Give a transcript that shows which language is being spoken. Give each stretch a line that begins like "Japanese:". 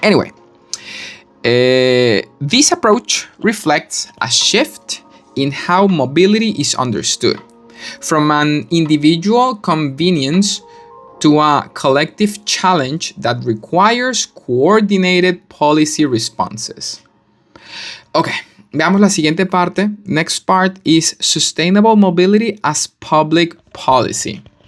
English: Anyway, this approach reflects a shift in how mobility is understood, from an individual convenience to a collective challenge that requires coordinated policy responses.
Spanish: Okay, veamos la siguiente parte.
English: Next part is sustainable mobility as public policy.